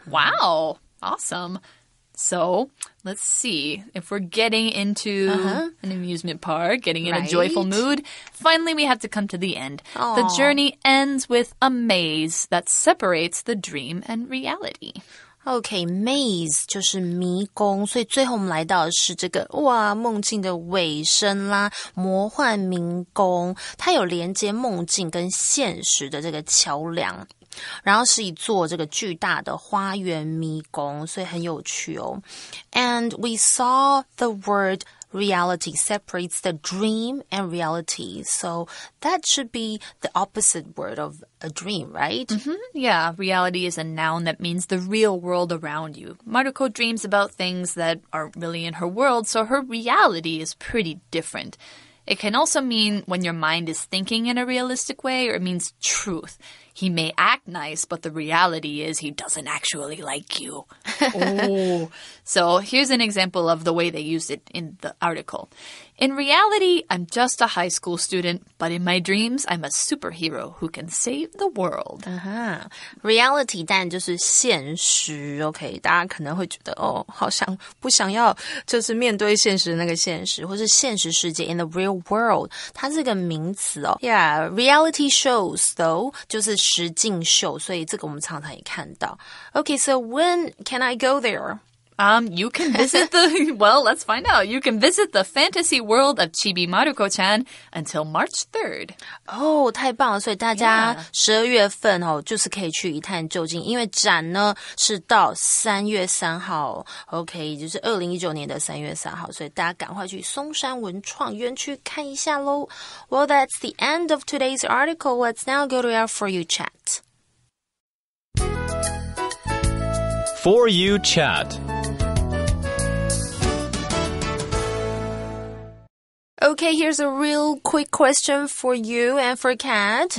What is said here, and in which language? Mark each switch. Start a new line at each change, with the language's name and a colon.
English: Wow. Awesome. So let's see if we're getting into an amusement park, getting in a joyful mood. Finally, we have to come to the end. Aww. The journey ends with a maze that separates the dream and reality.OK,
Chinese: maze 就是迷宫，所以最后我们来到的是这个哇梦境的尾声啦，魔幻迷宫，它有连接梦境跟现实的这个桥梁，然后是一座这个巨大的花园迷宫，所以很有趣哦。
English: And we saw the word reality separates the dream and reality. So that should be the opposite word of a dream, right? Yeah, reality is a noun that means the real world around you. Maruko dreams about things that aren't really in her world, so her reality is pretty different. It can also mean when your mind is thinking in a realistic way, or it means truth. He may act nice, but the reality is he doesn't actually like you. Oh. So here's an example of the way they used it in the article. In reality, I'm just a high school student, but in my dreams, I'm a superhero who can save the world.
Chinese: Reality 当然就是现实 OK 大家可能会觉得哦好像不想要就是面对现实的那个现实或是现实世界
English: in the real world
Chinese: 它是个名词哦
English: Yeah, reality shows though
Chinese: 就是实境秀所以这个我们常常也看到
English: Okay, so when can I go there?You can visit well, let's find out. You can visit the fantasy world of Chibi Maruko-chan until March 3rd.
Chinese: 哦，太棒了！所以大家12月份就是可以去一探究竟，因为展呢是到3月3号 ，OK， 就是2019年的3月3号，所以大家赶快去松山文创园区看一下喽。
English: Well, that's the end of today's article. Let's now go to our For You chat. For You chat. Okay, here's a real quick question for you and for Kat.